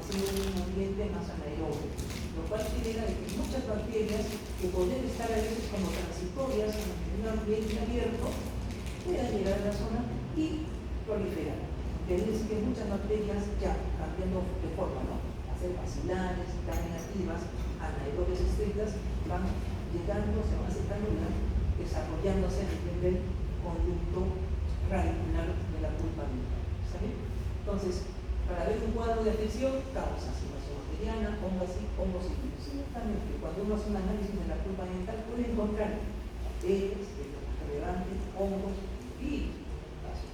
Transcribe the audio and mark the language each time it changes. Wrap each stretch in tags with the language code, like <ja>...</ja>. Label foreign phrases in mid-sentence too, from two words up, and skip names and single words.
<es>Haciendo un ambiente más anaerobio, lo cual genera que muchas bacterias que podrían estar a veces como transitorias en un ambiente abierto puedan llegar a la zona y proliferar. Es que muchas bacterias ya cambiando de forma, ¿no? A ser bacilares, carminativas, anaerobias estrictas, van llegando, se van acercando y van desarrollándose a nivel del conducto radicular de la pulpa dental. ¿Está bien? Entonces, para ver un cuadro de afección, causas, invasión bacteriana, hongos y virus. También, cuando uno hace un análisis de la pulpa dental, puede encontrar bacterias, relevantes, hongos y virus en algunos casos.</es>